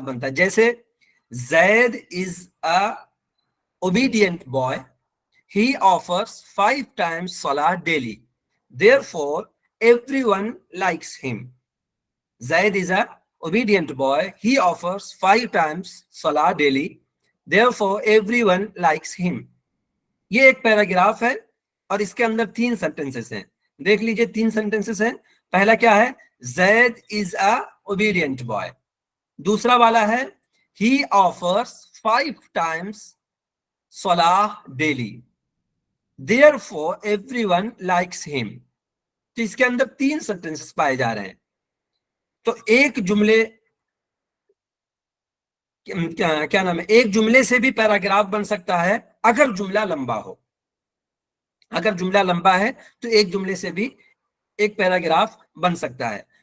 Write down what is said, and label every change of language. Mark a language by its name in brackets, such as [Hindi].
[English] जैसे Zaid is a obedient boy. He offers 5 times salah daily. Therefore, everyone likes him. Zaid is a obedient boy. He offers 5 times salah daily. Therefore, everyone likes him. [Hindi] ये एक paragraph है और इसके अंदर 3 sentences हैं. देख लीजिए 3 सेंटेंसेस हैं. पहला क्या है? [English] Zaid is a obedient boy. [Hindi] दूसरा वाला है [English] he offers 5 times salah daily. Therefore, everyone likes him. [Hindi] तो इसके अंदर 3 सेंटेंसेस पाए जा रहे हैं. तो एक जुमले क्या नाम है, एक जुमले से भी पैराग्राफ बन सकता है अगर जुमला लंबा हो. अगर जुमला लंबा है तो एक जुमले से भी एक पैराग्राफ बन सकता है.